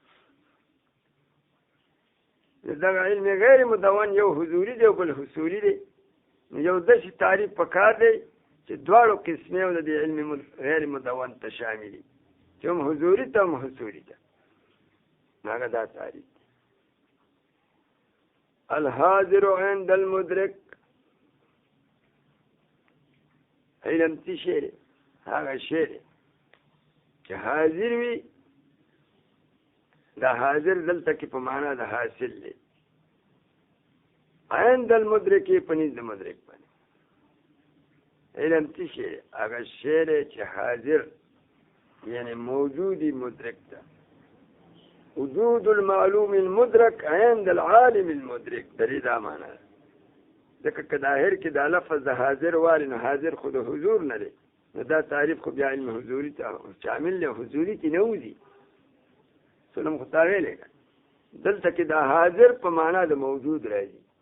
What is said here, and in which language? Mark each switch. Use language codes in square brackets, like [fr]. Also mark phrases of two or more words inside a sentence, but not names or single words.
[ps] دغه علم غیر مدون یو حضوري دی او بل حصولي دی. یو داسې تعریف پکار دی چې دواړو قسمې او د علم غیر مدون ته شامل دي، چې هم حضوري ته هم حصولي ته. هغه دا تعریف دی. [ar] الحاضر عند المدرک، [ps] علم څه شی دی؟ هغه شی دی چې حاضر وي. دا حاضر دلته کې په معنا د حاصل دی. [ar] عند المدرک [ps] په نزد مدرک باندې علم څه شی دی؟ هغه شی دی چې حاضر یعنی موجودی مدرک ده. [ar] وجود المعلوم المدرک عند العالم المدرک، [ps] درې دا معنا ده. ځکه که ظاهر کې دا لفظ د حاضر واري نو حاضر خو د حضور نه دی، نو دا تعریف خو بیا علم حضوري ته شامل دی. حضوري کې نه وځي. سلم خو تا ویلې که دلته کې دا حاضر په معنا د موجود راځي.